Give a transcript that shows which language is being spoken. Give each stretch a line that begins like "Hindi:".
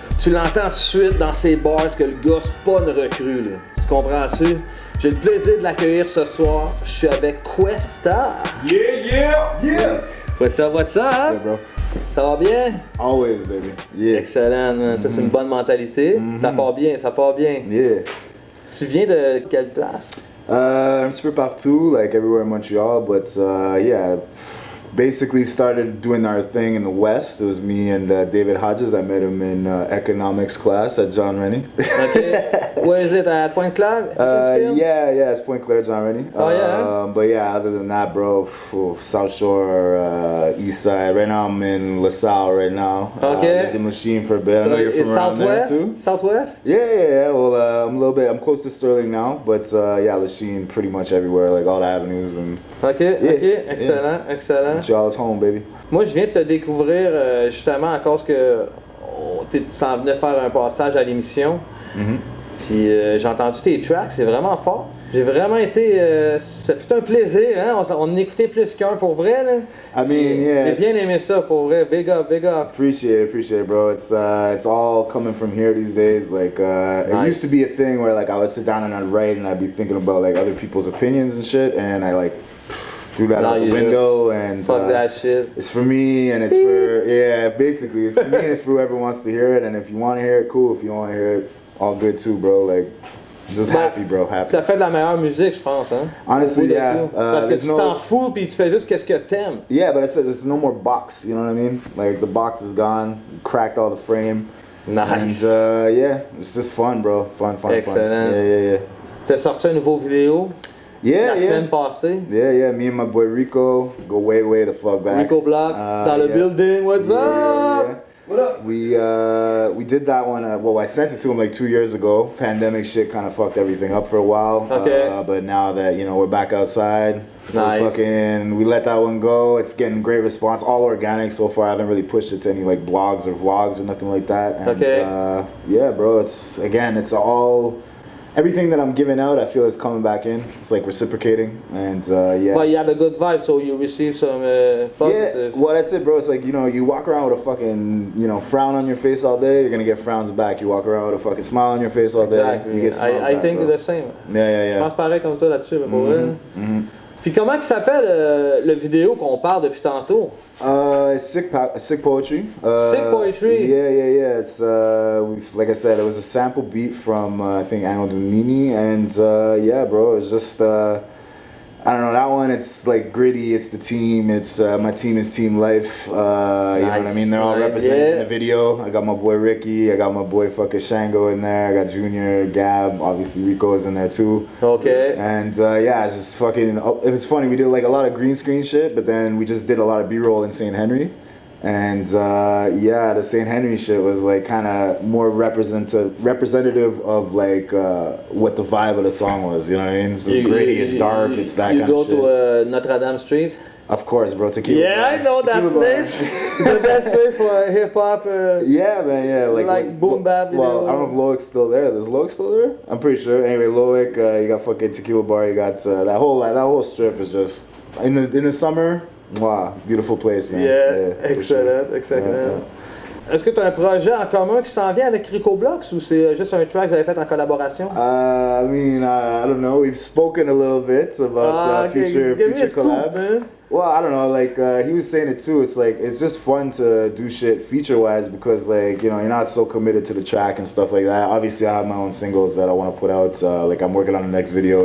French: Tu l'entends tout de suite dans ses bars que le gars, c'est pas une recrue, là. Tu comprends-tu? J'ai le plaisir de l'accueillir ce soir. Je suis avec Questa.
English: Yeah! What's up? Yeah, bro.
French: Ça va bien?
English: Always, baby. Yeah.
French: Excellent, man. Ça, c'est une bonne mentalité. Ça part bien.
English: Yeah.
French: Tu viens de quelle place? Un petit peu partout,
English: like everywhere in Montreal, but yeah, basically started doing our thing in the West. It was me and David Hodges. I met him in economics class at John Rennie. Okay. Where is it? At Pointe-Claire? Yeah, it's Pointe-Claire, John Rennie. Oh, yeah? But yeah, other than that, bro, South Shore, East Side. Right now I'm in LaSalle right now. Okay. The machine for a bit. I know you're from around there too. Southwest? Yeah. Well, I'm close to Sterling now, but yeah, Lachine pretty much everywhere, like all the avenues and. Okay. Excellent. Montreal's home, baby.
French: Moi, je viens de te découvrir justement à cause que tu s'en venais faire un passage à l'émission. Puis j'ai entendu tes tracks, c'est vraiment fort. J'ai vraiment été. Ça fut un plaisir, hein? On écoutait plus qu'un pour vrai, là.
English: I mean, yeah.
French: J'ai bien aimé ça pour vrai.
English: Big up. Appreciate it, bro. It's all coming from here these days. Like It used to be a thing where like I would sit down and I'd write and I'd be thinking about like other people's opinions and shit, and I like threw that out the window and fuck that shit. It's for me and it's for basically it's for me and it's for whoever wants to hear it, and if you want to hear it, cool. If you want to hear it, all good too, bro. Like I'm just happy, bro. Happy.
French: Ça fait de la meilleure musique, je pense, hein.
English: Honestly, yeah.
French: Parce que tu t'en fous puis tu fais juste qu'est-ce que t'aimes.
English: Yeah, but I said there's no more box. You know what I mean? Like the box is gone. Cracked all the frame. Nice. And yeah, it's just fun, bro. Fun. Excellent. Yeah.
French: T'as sorti un nouveau vidéo? la semaine passée.
English: Yeah, me and my boy Rico go way the fuck back. Rico Block,
French: dans le building,
English: what's up? What up? We did that one, well, I sent it to him like 2 years ago. Pandemic shit kind of fucked everything up for a while. Okay. But now that, you know, we're back outside, nice. we let that one go. It's getting great response, all organic so far. I haven't really pushed it to any like blogs or vlogs or nothing like that. And, yeah, bro, it's all... Everything that I'm giving out, I feel is coming back in. It's like reciprocating, and yeah. Well, you have a good vibe, so you receive some positive. Yeah, well, that's it, bro. It's like, you know, you walk around with a fucking, you know, frown on your face all day, you're gonna get frowns back. You walk around with a fucking smile on your face all day, exactly. you get smiles I back, think bro. the same. Yeah.
French: Je pense pareil comme toi là-dessus, mais pour vrai. Puis comment que s'appelle le vidéo qu'on parle depuis tantôt?
English: Sick Poetry. Sick Poetry. Yeah. It's like I said, it was a sample beat from I think Anno Domini, and yeah, bro, it's just I don't know, that one, it's like gritty, it's the team, it's my team is Team Life, you know what I mean? They're all represented in the video. I got my boy Ricky, I got my boy fucking Shango in there, I got Junior, Gab, obviously Rico is in there too. Okay. And yeah, it's just fucking, it was funny, we did like a lot of green screen shit, but then we just did a lot of B-roll in St. Henry. And yeah, the St. Henry shit was like kind of more representative of like what the vibe of the song was, you know what I mean? It's just gritty, it's dark, it's that kind of shit. You go to Notre Dame Street? Of course, bro, Tequila Yeah, Bar. I know Tequila that place. The best place for hip-hop. Yeah, man, yeah. Like boom bap, you well, know. I don't know if Loic's still there. Is Loic still there? I'm pretty sure. Anyway, Loic, you got fucking Tequila Bar, you got that whole strip is just, in the summer, wow, beautiful place, man. Yeah, excellent. Yeah.
French: Est-ce que tu as un projet en commun qui s'en vient avec Rico Blocks ou c'est juste un track que vous avez fait en collaboration?
English: I mean, I don't know. We've spoken a little bit about future collabs. Man. Well, I don't know. Like he was saying it too. It's like it's just fun to do shit feature-wise because like, you know, you're not so committed to the track and stuff like that. Obviously, I have my own singles that I want to put out. Like I'm working on the next video.